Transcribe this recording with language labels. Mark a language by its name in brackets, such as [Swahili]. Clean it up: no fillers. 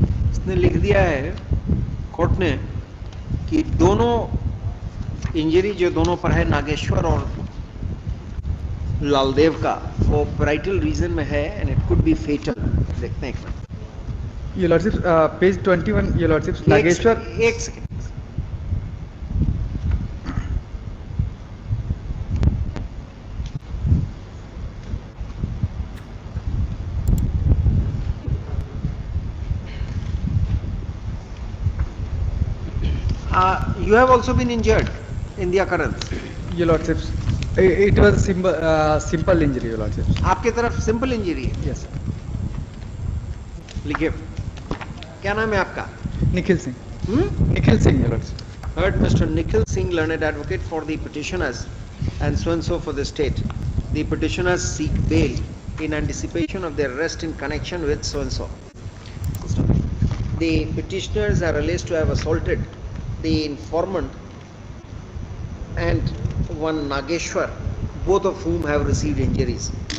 [Hindi] इसने लिख दिया है कोर्ट ने कि दोनों इंजरी जो दोनों पर है, नागेश्वर और लालदेव का, वो ब्राइटल रीजन में है [English] And it could be fatal. [Hindi] देखते हैं एक minute. [English] Your Lordship, page 21, Your Lordship, Nageshwar. [Hindi] एक second. [English] You have also been injured in the occurrence. Your Lordship, it was simple injury, Your Lordship. [Hindi] आपके तरफ सिंपल इंजरी है? [English] Yes, sir. [Hindi] लिखिए, क्या नाम है आपका? Nikhil Singh. Nikhil Singh, [English] Your Lordship. Heard Mr. Nikhil Singh, learned advocate for the petitioners and so and so for the state. The petitioners seek bail in anticipation of their arrest in connection with so and so. The petitioners are alleged to have assaulted the informant and one Nageshwar, both of whom have received injuries.